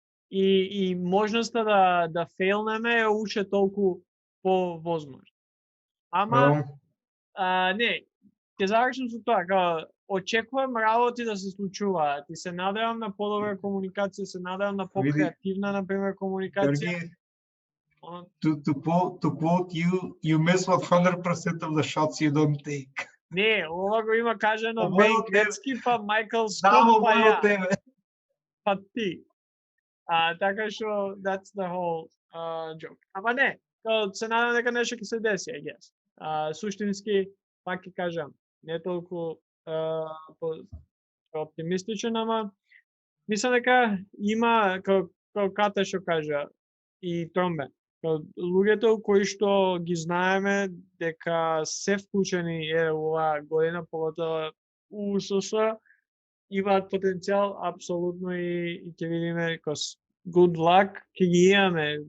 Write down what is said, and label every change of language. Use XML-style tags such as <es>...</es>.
<mk>И можноста да фейлнеме е уште толку повозможна. Ама, не, ќе завршам со тоа, кога очекувам работи да се случуваат и се надевам на подобра комуникација, се надевам на покреативна, например, комуникација.</mk> <en>To quote you miss 100% of the shots you don't take.</en> <mk>Не, ова го има кажано Вейн Грецки, па Майкл Скот, па ја. Па ти. Така што,</mk> <en>that's the whole joke.</en> <mk>Ама не, се надам дека нешто ќе се деси,</mk> <en>I guess.</en> <mk>Суштински, пак ќе кажам, не толку оптимистичен, ама мислам дека има, како Ката што кажа, и Тромбе, луѓето кои што ги знаеме дека се вклучени оваа година, поготово УСС, имаат потенцијал апсолутно и ќе видиме</mk> <en>good luck,</en> <mk>ќе ги имаме.</mk>